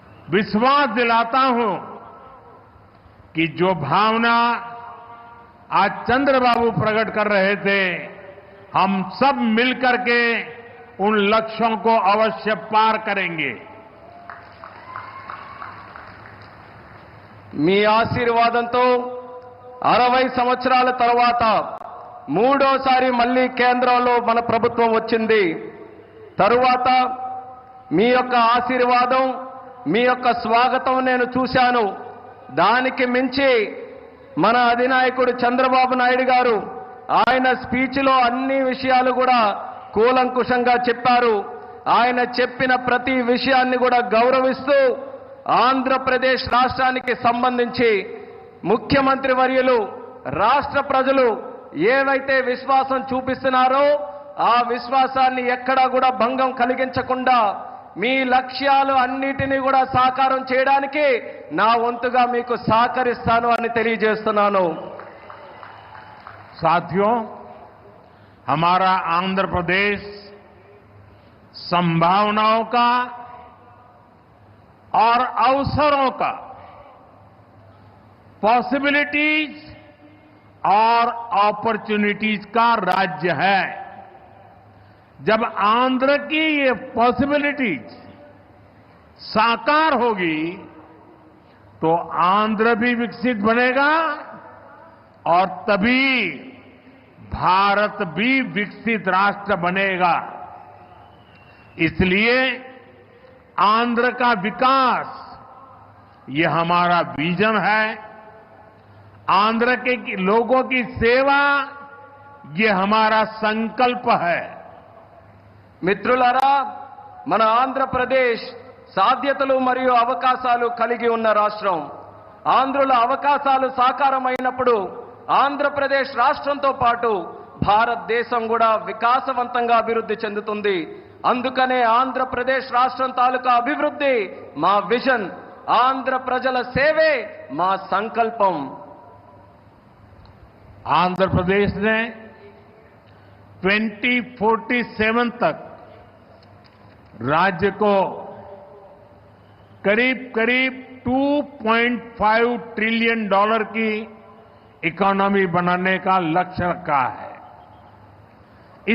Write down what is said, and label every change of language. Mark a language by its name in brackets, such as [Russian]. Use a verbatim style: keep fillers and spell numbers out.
[Hindi] विश्वास दिलाता हूं कि जो भावना आज चंद्रबाबू प्रकट कर रहे थे, हम सब मिलकर के उन लक्ष्यों को अवश्य पार करेंगे। [Telugu] మీ ఆశీర్వాదంతో అరవై సంవత్సరాల తర్వాత మూడోసారి మళ్ళీ కేంద్రంలో మన ప్రభుత్వం వచ్చింది। తరువాత మీ యొక్క ఆశీర్వాదం, మీ యొక్క స్వాగతం నేను చూశాను। దానికి మించి మన అధినాయకుడు చంద్రబాబు నాయుడు గారు ఆయన స్పీచ్లో అన్ని విషయాలు కూడా కూలంకుషంగా చెప్పారు। ఆయన చెప్పిన ప్రతి విషయాన్ని కూడా గౌరవిస్తూ ఆంధ్రప్రదేశ్ రాష్ట్రానికి సంబంధించి ముఖ్యమంత్రి వర్యులు, రాష్ట్ర ప్రజలు ఏవైతే విశ్వాసం చూపిస్తున్నారో ఆ విశ్వాసాన్ని ఎక్కడా కూడా భంగం కలిగించకుండా మీ లక్ష్యాలు అన్నిటినీ కూడా సాకారం చేయడానికి నా వంతుగా మీకు సహకరిస్తాను అని తెలియజేస్తున్నాను। [Hindi] సాథియో, हमारा आंध्र प्रदेश संभावनाओं का और अवसरों का, पॉसिबिलिटीज और अपॉर्चुनिटीज का राज्य है। जब आंध्र की ये पॉसिबिलिटीज साकार होगी तो आंध्र भी विकसित बनेगा और तभी भारत भी विकसित राष्ट्र बनेगा। इसलिए आंध्र का विकास ये हमारा विजन है। आंध्र के लोगों की सेवा ये हमारा संकल्प है। [Telugu] మిత్రులారా, మన ఆంధ్రప్రదేశ్ సాధ్యతలు మరియు అవకాశాలు కలిగి ఉన్న రాష్ట్రం। ఆంధ్రుల అవకాశాలు సాకారమైనప్పుడు ఆంధ్రప్రదేశ్ రాష్ట్రంతో పాటు భారతదేశం కూడా వికాసవంతంగా అభివృద్ధి చెందుతుంది। అందుకనే ఆంధ్రప్రదేశ్ రాష్ట్రం తాలూకా అభివృద్ధి మా విజన్, ఆంధ్ర ప్రజల సేవే మా సంకల్పం। [Hindi] ఆంధ్రప్రదేశ్ ने बीस सैंतालीस तक राज्य को करीब करीब दो पॉइंट पाँच ट्रिलियन डॉलर की इकोनॉमी बनाने का लक्ष्य रखा है।